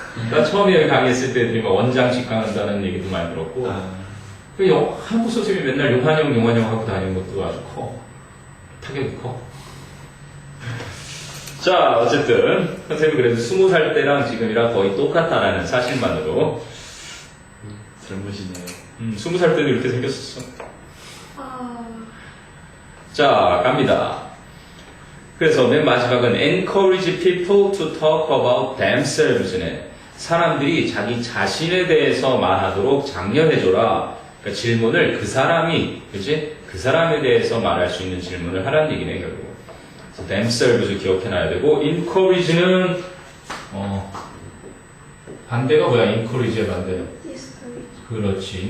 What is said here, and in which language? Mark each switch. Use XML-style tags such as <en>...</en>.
<ko>나 처음에 여기 강의했을 때 애들이 막 원장 직강한다는 얘기도 많이 들었고 한국 선생님이 맨날 용환영 하고 다니는 것도 아주 커. 타격이 커. 자, 어쨌든 선생님이 그래도 20살 때랑 지금이랑 거의 똑같다라는 사실만으로 젊으시네요. 20살 때도 이렇게 생겼었어. 아, 자, 갑니다. 그래서 맨 마지막은</ko> <en>encourage people to talk about themselves네.</en> <ko>사람들이 자기 자신에 대해서 말하도록 장려해줘라. 그러니까 질문을 그 사람이, 그치? 그 사람에 대해서 말할 수 있는 질문을 하라는 얘기네, 결국. 그래서 themselves 기억해놔야 되고, encourage는, 반대가 뭐야? encourage의 반대는? 그렇지.</ko>